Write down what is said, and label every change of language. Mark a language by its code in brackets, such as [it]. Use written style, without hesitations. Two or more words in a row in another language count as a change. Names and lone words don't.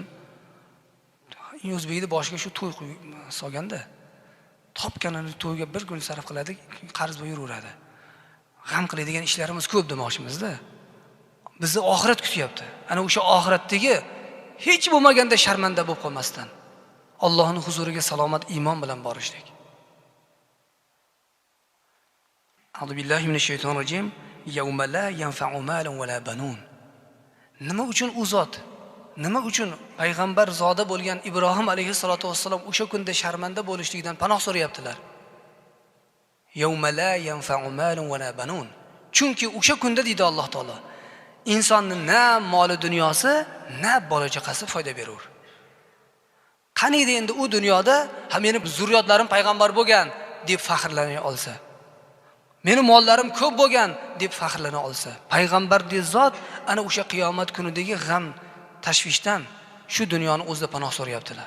[uz] O'zbekning boshiga shu to'y solganda, topganini to'yga bir kun sarf qiladi, qarz bo'lib yuraveradi. G'am qiladigan ishlarimiz ko'p demoqchimizda. Bizni oxirat kutyapti. Ana o'sha oxiratdagi hech bo'lmaganda sharmanda bo'lib qolmasdan Allohning huzuriga salomat iymon bilan borishlik. [ar] أعوذ بالله من الشيطان الرجيم. يوم لا ينفع مال ولا بنون. [uz] Nima uchun u zot nima uchun payg'ambar zoda bo'lgan Ibrohim [ar] عليه الصلاة والسلام [uz] o'sha kunda sharmanda bo'lishligidan panoh so'rayaptilar? [ar] يوم لا ينفع مال ولا بنون. [uz] Chunki o'sha kunda deydi Alloh taolo, insonning na moli dunyosi, na bola chaqasi foyda berur. Qaniydi endi u dunyoda ham meni zurriyotlarim payg'ambar bo'lgan deb faxrlana olsa, meni mollarim ko'p bo'lgan deb faxrlana olsa, payg'ambar deb zot ana o'sha qiyomat kunidagi g'am, tashvishdan shu dunyoni o'zida panoh so'rayaptilar.